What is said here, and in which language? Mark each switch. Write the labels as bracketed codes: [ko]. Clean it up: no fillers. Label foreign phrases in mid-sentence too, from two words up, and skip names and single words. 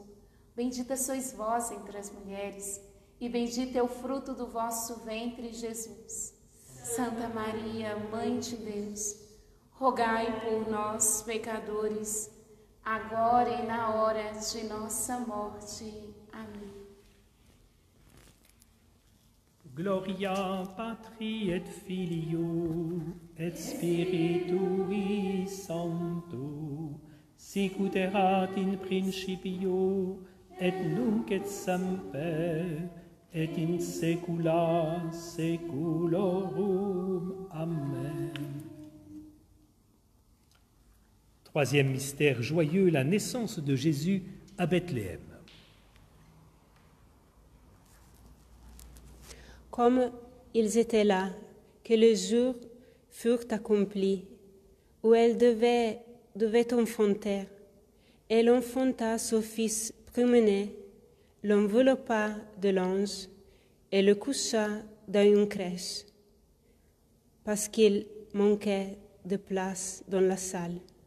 [pt] Bendita sois vós entre as mulheres, e bendito é o fruto do vosso ventre, Jesus. Santa Maria, Mãe de Deus, rogai por nós, pecadores, agora e na hora de nossa morte. Amém. [la] Gloria Patri et Filio et Spiritui Sancto, sicut erat in principio et nunc et semper et in saecula saeculorum. Amen. [fr] Troisième mystère joyeux, la naissance de Jésus à Bethléem. Comme ils étaient là, que les jours furent accomplis, où elle devait enfanter, elle enfanta son fils premier-né, l'enveloppa de l'ange et le coucha dans une crèche, parce qu'il manquait de place dans la salle.